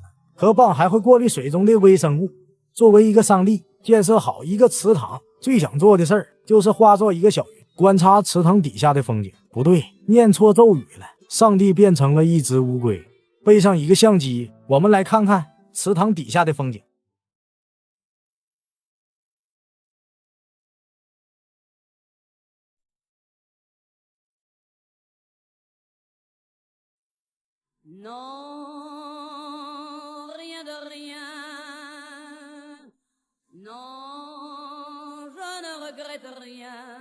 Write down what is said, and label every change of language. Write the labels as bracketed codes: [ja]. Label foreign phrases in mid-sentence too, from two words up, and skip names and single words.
[zh] 河蚌还会过滤水中的微生物。作为一个上帝，建设好一个池塘最想做的事儿就是化作一个小鱼，观察池塘底下的风景。不对，念错咒语了，上帝变成了一只乌龟。背上一个相机，我们来看看池塘底下的风景。 [fr] Non, rien de rien. Non, je ne regrette rien.